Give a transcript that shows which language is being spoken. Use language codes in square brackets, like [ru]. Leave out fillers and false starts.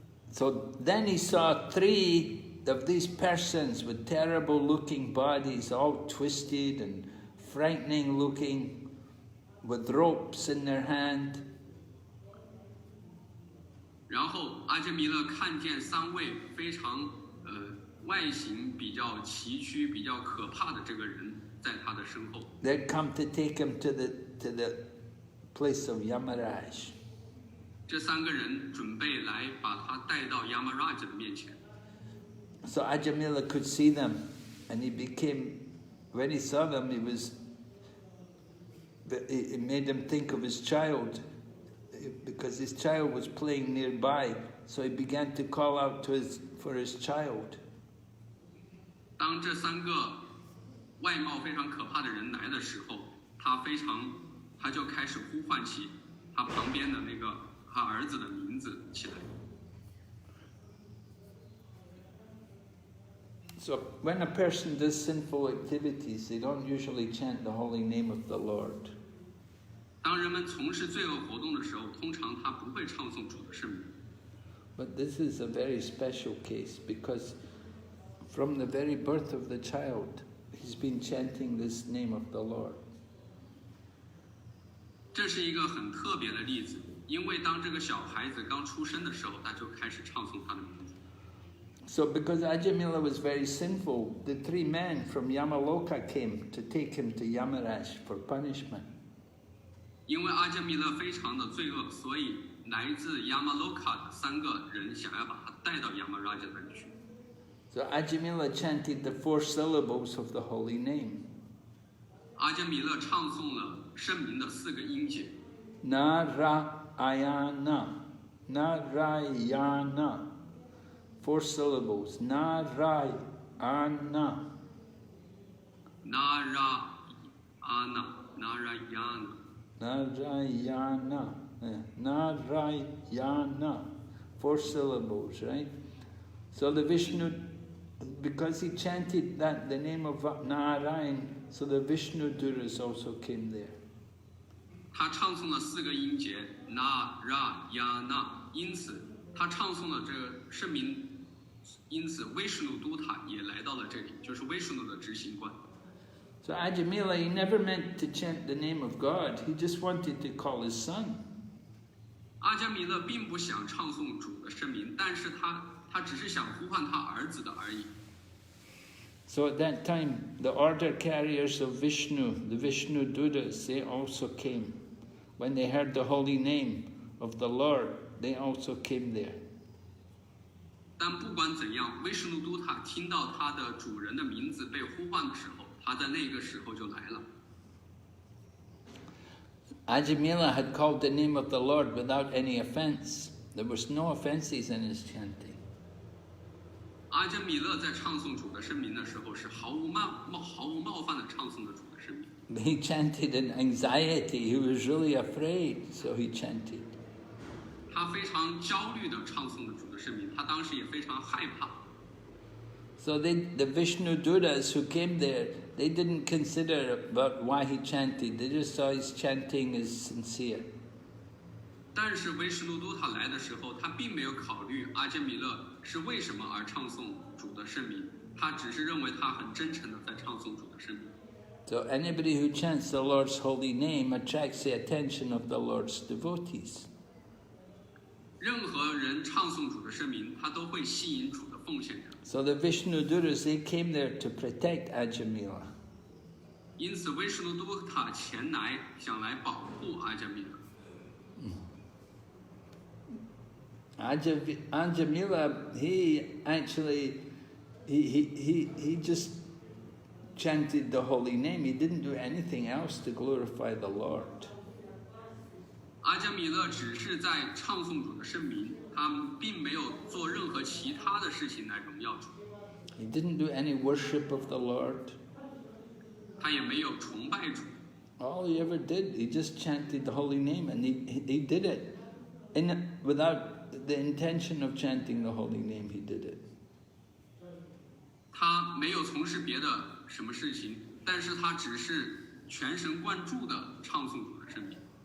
[en] So then he saw 3 of these persons with terrible looking bodies, all twisted and frightening looking, with ropes in their hand. [zh] 然后阿伽弥勒看见3位非常外形比较崎岖、比较可怕的这个人在他的身后。 [en] They'd come to take him to the place of Yamaraj. [zh] 这3个人准备来把他带到 Yamaraj 的面前。 [en] So Ajāmila could see them, and when he saw them, it made him think of his child, because his child was playing nearby, so he began to call out for his child. [zh] 当这3个外貌非常可怕的人来的时候，他就开始呼唤起他旁边的那个他儿子的名字起来。 [en] So when a person does sinful activities, they don't usually chant the holy name of the Lord. [zh] 当人们从事罪恶活动的时候，通常他不会唱诵主的圣名。 [en] But this is a very special case, because from the very birth of the child, he's been chanting this name of the Lord. [zh] 这是一个很特别的例子，因为当这个小孩子刚出生的时候，他就开始唱诵他的名字。 [en] So because Ajāmila was very sinful, the 3 men from Yamaloka came to take him to Yamaraj for punishment. [zh] 因为阿伽弥勒非常的罪恶，所以来自 Yamaloka 的3个人想要把他带到 Yamaraj 那里去。 [en] So Ajāmila chanted the 4 syllables of the holy name. [zh] 阿伽弥勒唱诵了圣名的4个音节。 [en] Narayana, Narayana. 4 syllables. Narayana. Narayana. Narayana. Narayana. 4 syllables, right? So the Vishnu, because he chanted the name of Narayan, so the Vishnu Duras also came there. [zh] 他唱诵了4个音节 Narayana， 因此他唱诵了这个圣名。因此，威什努都塔也来到了这里，就是威什努的执行官。 [en] So Ajāmila, he never meant to chant the name of God. He just wanted to call his son. [zh] 阿伽弥勒并不想唱诵主的圣名，但是他只是想呼唤他儿子的而已。 [en] So at that time, the order carriers of Vishnu, the Vishnu Dudas, they also came. When they heard the holy name of the Lord, they also came there. [zh] 但不管怎样，威什努都塔听到他的主人的名字被呼唤的时候，他在那个时候就来了。 [en] Ajāmila had called the name of the Lord without any offense. There was no offenses in his chanting. [zh] 阿伽弥勒在唱诵主的圣名的时候，是毫无冒犯的唱诵的主的圣名。 [en] He chanted in anxiety. He was really afraid, so he chanted. [zh] 他非常焦虑的唱诵了主的圣名，他当时也非常害怕。 [en] So the Vishnu Duras who came there, they didn't consider about why he chanted. They just saw his chanting as sincere. [zh] 但是威什努都塔来的时候，他并没有考虑阿伽弥勒是为什么而唱诵主的圣名，他只是认为他很真诚的在唱诵主的圣名。 [en] So anybody who chants the Lord's holy name attracts the attention of the Lord's devotees. [zh] 任何人唱诵主的圣名，他都会吸引主的奉献者。 [en] So the Vishnudutas, they came there to protect Ajāmila. [zh] 因此，威什奴都塔前来想来保护阿伽米勒。 [en] Ajāmila, he just chanted the holy name. He didn't do anything else to glorify the Lord. [zh] 阿伽米勒只是在唱诵主的圣名，他并没有做任何其他的事情来荣耀主。 [en] He didn't do any worship of the Lord. [zh] 他也没有崇拜主。 [en] All he ever did, he just chanted the holy name, and he did it without the intention of chanting the holy name. He did it. [zh] 他没有从事别的什么事情，但是他只是全神贯注的唱诵主的圣名。